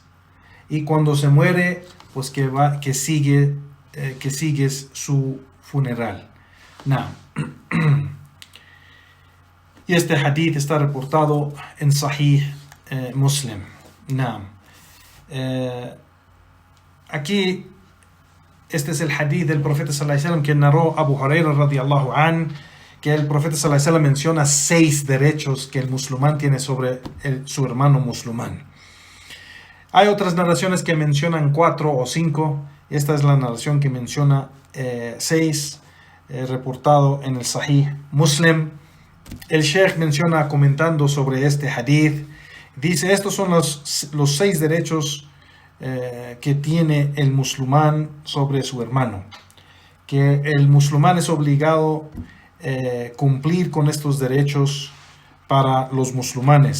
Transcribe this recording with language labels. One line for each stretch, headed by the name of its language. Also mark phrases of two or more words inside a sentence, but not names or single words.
Spanish: Y cuando se muere, pues que sigues su funeral. No. Y este hadith está reportado en Sahih Muslim. No. Aquí, este es el hadith del profeta
Arabic: صلى الله عليه وسلم
Spanish: que narró Abu Huraira
Arabic: رضي الله عن,
Spanish: que el profeta
Arabic: صلى الله عليه وسلم
Spanish: menciona 6 derechos que el musulmán tiene sobre su hermano musulmán. Hay otras narraciones que mencionan 4 o 5. Esta es la narración que menciona 6. Reportado en el Sahih Muslim. El Sheikh menciona, comentando sobre este hadith, dice: estos son los 6 derechos que tiene el musulmán sobre su hermano, que el musulmán es obligado cumplir con estos derechos para los musulmanes.